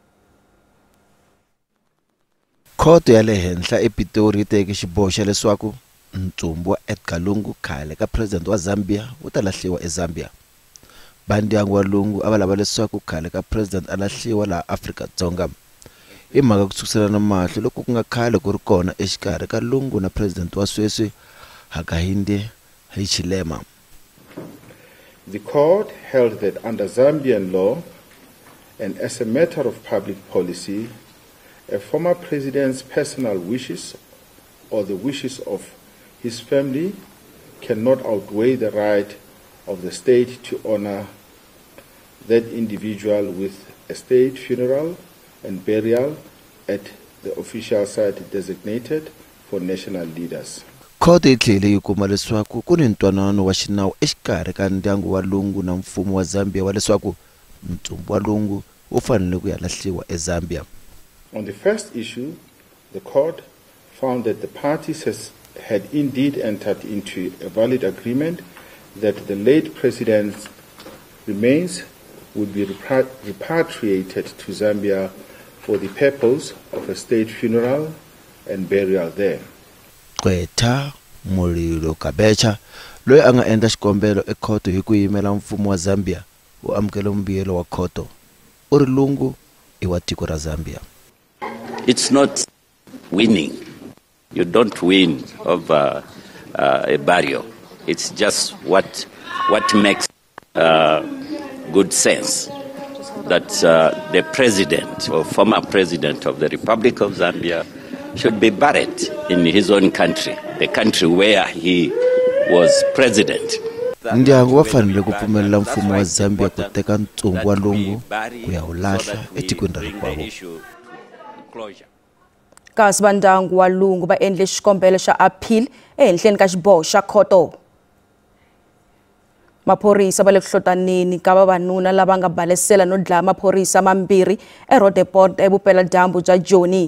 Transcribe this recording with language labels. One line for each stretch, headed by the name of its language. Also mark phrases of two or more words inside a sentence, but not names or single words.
Tsonga: Khoto ya le henhla ePitori yi teke xiboho xa leswaku ntsumbu wa Edgar Lungu khale ka president wa Zambia u ta lahliwa eZambia. Vandyangu wa Lungu ava lava leswaku khale ka president a lahliwa laha Afrika-Dzonga. Hi mhaka ku tsukuselana mahlo loko ku nga khale ku ri kona exikarhi ka Lungu na president wa sweswi Hakainde Hichilema.
English: The court held that under Zambian law and as a matter of public policy, a former president's personal wishes or the wishes of his family cannot outweigh the right of the state to honor that individual with a state funeral and burial at the official site designated for national leaders.
Tsonga: Khoto yi tlhele yi kuma leswaku ku ni ntwanano wa xinawu exikarhi ka ndyangu wa Lungu na mfumo wa Zambia wa leswaku ntsumbu wa Lungu u fanele ku ya lahliwa eZambia.
English: On the first issue, the court found that the parties had indeed entered into a valid agreement that the late president's remains would be repatriated to Zambia for the purpose of a state funeral and burial there.
Tsonga: Qweta Mulilo Kabecha loyi a nga endla xikombelo ekhoto hi ku yimela mfumo wa Zambia u amukela mbuyelo wa khoto u ri Lungu I wa tiko ra Zambia.
English: It's not winning. You don't win over a burial. It's just what makes good sense that the president or former president of the Republic of Zambia should be buried in his own country, the country where he was president.
Tsonga: Ndyangu wa fanele ku pfumelela mfumo wa Zambia ku teka ntsumbu wa Lungu ku ya wu lahla etikweni ra rikwavo. Kasi vandyangu wa Lungu va endle xikombelo xa appeal ehenhleni ka xiboho xa khoto. Maphorisa va le ku hlotaneni ka vavanuna lava nga balesela no dlaya maphorisa mambirhi eRoodeport evupela dyambu bya Joni.